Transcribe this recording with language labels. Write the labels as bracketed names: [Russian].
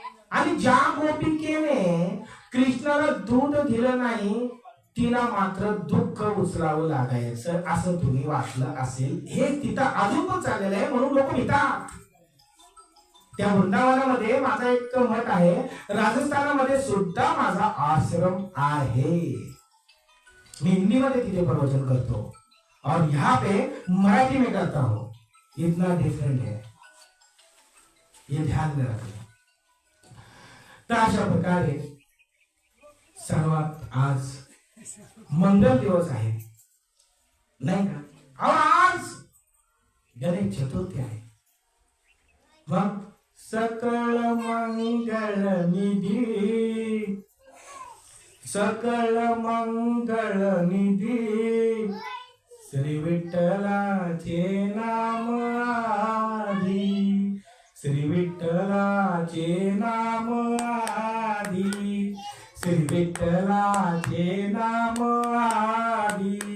[Marathi] आणि ज्या गोपिकेने कृष्णाला दूध दिलं नाही तिला मात्र दुःख उचलावं लागायचं, असं तुम्ही वाचलं असेल. हे तिथं अजून पण चाललेलं आहे, म्हणून लोक येतात. त्या वृंदावनामध्ये माझा एक मठ आहे, राजस्थानामध्ये सुद्धा माझा आश्रम आहे. मी हिंदी मध्ये तिथे प्रवचन करतो [Hindi] और यहाँ पे मराठी में करता हूँ. इतना डिफरेंट है, ये ध्यान में रखना. [Marathi] तर अशा प्रकारे सर्वात आज मंगल दिवस आहे, नाही का. आज गणेश चतुर्थी आहे. मग सकळ मंगल निधी, सकळ मंगल निधी, श्री विठ्ठलाचे नाम आधी, श्री विठ्ठलाचे नाम आधी, श्री विठ्ठलाचे नाम आधी.